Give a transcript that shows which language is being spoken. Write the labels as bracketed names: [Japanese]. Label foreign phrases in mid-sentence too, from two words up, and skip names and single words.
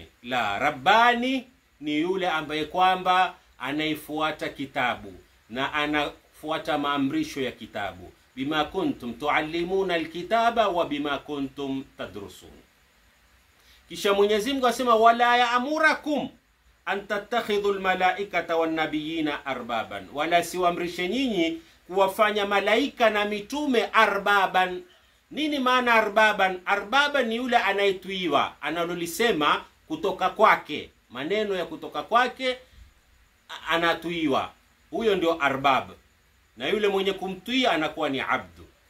[Swahili] La, rabbani ni yule ambaye kwamba anaifuata kitabu na anafuata maamrisho ya kitabu. [Arabic] بما كنتم تعلمون الكتاب وبما كنتم تدرسون. [Swahili] Kisha Mwenyezi Mungu asema: [Arabic] ولا يأمركم أن تتخذوا الملائكة والنبيين أربابا, [Swahili] wala siwaamrishe nyinyi kuwafanya malaika na mitume arbaban. Nini maana arbaban? Arbaban ni yule anayetuiwa, analolisema kutoka kwake, maneno ya kutoka kwake anatuiwa, huyo ndio arbab, na yule mwenye kumtii anakuwa ni abdu.